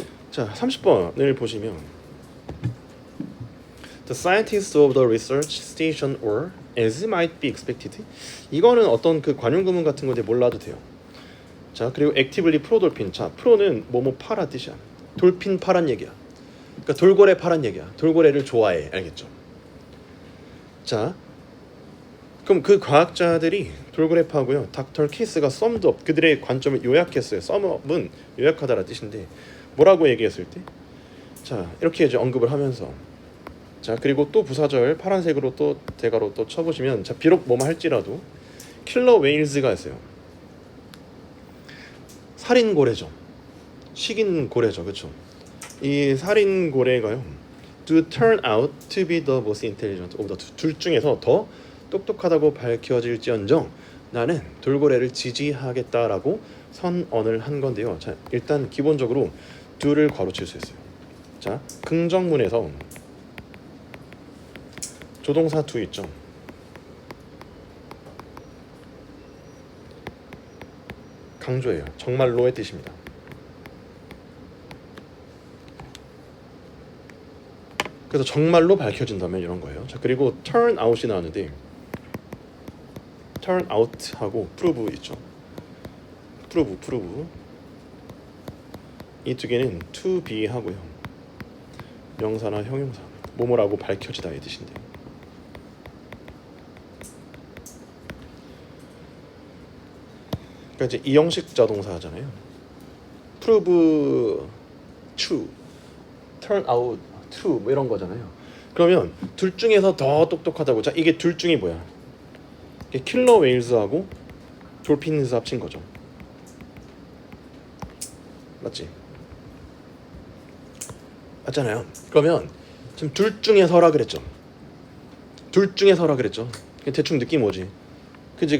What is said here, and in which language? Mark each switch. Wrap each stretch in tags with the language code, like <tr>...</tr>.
<en>자, 30번을 보시면 The scientists of the research station or as might be expected.</en> <ko>이거는 어떤 그 관용구문 같은 건데 몰라도 돼요.</ko> <en>자, 그리고 actively pro dolphin.</en> <ko>자, pro는 뭐뭐 파라 뜻이야. 돌핀 파란 얘기야. 그러니까 돌고래 파란 얘기야. 돌고래를 좋아해. 알겠죠? 자, 그럼 그 과학자들이 돌고래 파고요. 닥터 케이스가 summed up. 그들의 관점을 요약했어요. sum up은 요약하다라 뜻인데 뭐라고 얘기했을 때? 자, 이렇게 이제 언급을 하면서 자, 그리고 또 부사절 파란색으로 또 대가로 또 쳐보시면 자, 비록 뭐만 할지라도 킬러 웨일즈가 있어요. 살인 고래죠. 식인 고래죠. 그렇죠? 이 살인 고래가요.</ko> <en>Do turn out to be the most intelligent of the two.</en> <ko>둘 중에서 더 똑똑하다고 밝혀질지언정 나는 돌고래를 지지하겠다라고 선언을 한 건데요. 자, 일단 기본적으로 do를 괄호칠 수 있어요. 자, 긍정문에서 조동사 to 있죠. 강조예요. 정말로의 뜻입니다. 그래서 정말로 밝혀진다면 이런 거예요. 자, 그리고 turn out이 나왔는데 turn out하고 prove 있죠. prove 이 두 개는 to be 하고요. 명사나 형용사 뭐뭐라고 밝혀지다의 뜻인데. 그러니까 이제 이형식자 동사잖아요.</ko> <en>prove true, turn out true 뭐 이런 거잖아요.</en> <ko>그러면 둘 중에서 더 똑똑하다고. 자, 이게 둘 중이 뭐야? 이게 킬러 웨일즈하고 돌핀스 합친 거죠. 맞지? 맞잖아요. 그러면 지금 둘 중에서라 그랬죠. 둘 중에서라 그랬죠. 대충 느낌 오지. 그지?</ko>